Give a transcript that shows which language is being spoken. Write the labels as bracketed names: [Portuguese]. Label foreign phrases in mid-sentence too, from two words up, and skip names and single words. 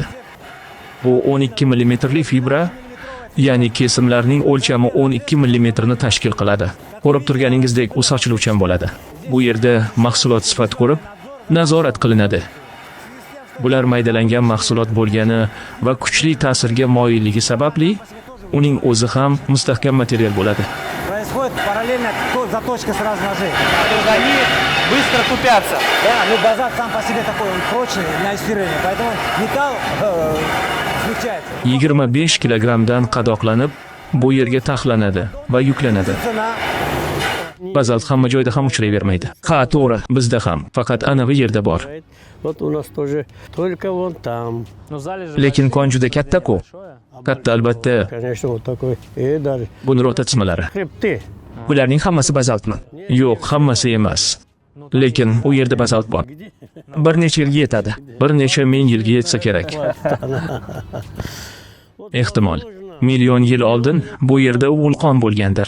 [Uzbek] Bu 12 mmli fibra, ya'ni kesimlarning o'lchami 12 mm ni tashkil qiladi. Ko'rib turganingizdek, u sochiluvchan bo'ladi. Bu yerda mahsulot sifat ko'rib, nazorat qilinadi. Bular maydalangan mahsulot bo'lgani va kuchli ta'sirga moyilligi sababli uning o'zi ham mustahkam material bo'ladi. [Russian] Происходит параллельно заточка сразу ножей. Они быстро тупятся. Да, ну базальт сам по себе такой, он прочный на стирание, поэтому металл смягчается. [Uzbek] 25 kilogramdan qadoqlanib, bu yerga taxlanadi va yuklanadi. [Russian] Цена [Uzbek] Bazalt hamma joyda ham uchrayvermaydi. Ha, to'g'ri. Bizda ham faqat anavi yerda bor. [Russian] Вот у нас тоже только вон там. Но залежи [Uzbek] Lekin kon juda katta-ku. Katta albatta, [Russian] Конечно, вот такой. И даже [Uzbek] buni rotatsmalari. [Russian] хребты. [Uzbek] Bularning hammasi bazaltmi? Yo'q, hammasi emas. Lekin u yerda bazalt bor. Bir necha yilga yetadi. Bir necha ming yilga yetsa kerak. Ehtimol, million yil oldin bu yerda vulqon bo'lgandir.